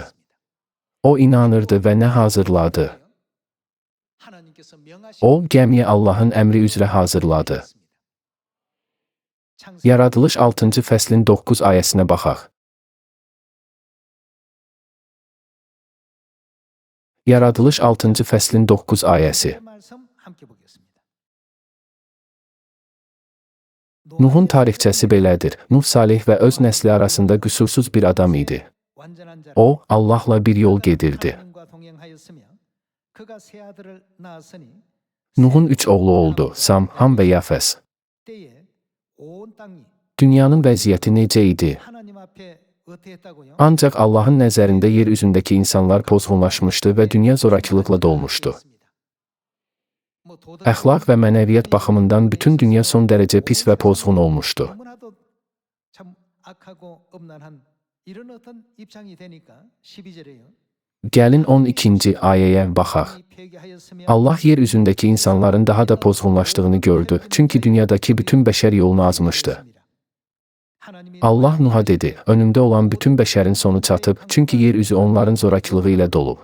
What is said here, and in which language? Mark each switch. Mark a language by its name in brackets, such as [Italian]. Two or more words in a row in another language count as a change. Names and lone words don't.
[Azerbaijani] O inanırdı və nə hazırladı? O, gəmiyə Allahın əmri üzrə hazırladı. Yaradılış 6-cı fəslin 9 ayəsinə baxaq. Yaradılış 6-cı fəslin 9 ayəsi. [Korean] 말씀 함께 보겠습니다. [Azerbaijani] Nuhun tarixçəsi belədir. Nuh salih və öz nəsli arasında qüsursuz bir adam idi. [Korean] 완전한 자라. [Azerbaijani] O, Allahla bir yol gedirdi. [Korean] 하나님과 동행하였으며 그가 세 아들을 낳았으니 [Azerbaijani] Nuhun 3 oğlu oldu, Sam, Ham və Yafes. [Korean] 때에 온 땅이 [Azerbaijani] Dünyanın vəziyyəti necə idi? [Korean] 하나님 앞에 어떠했다고요? [Azerbaijani] Ancaq Allahın nəzərində yer üzündəki insanlar pozğunlaşmışdı və dünya zorakılıqla dolmuşdu. Əxlaq və mənəviyyat baxımından bütün dünya son dərəcə pis və pozğun olmuşdu. [Korean] 너무나도 참 악하고 음란한 이런 어떤 입장이 되니까 12절에요. [Azerbaijani] Gəlin 12-ci ayəyə baxaq. Allah yer üzündəki insanların daha da pozğunlaşdığını gördü, çünki dünyadakı bütün bəşər yolunu azmışdı. Allah Nuh'a dedi, önümdə olan bütün bəşərin sonu çatıb, çünki yer üzü onların zorakılığı ilə dolub.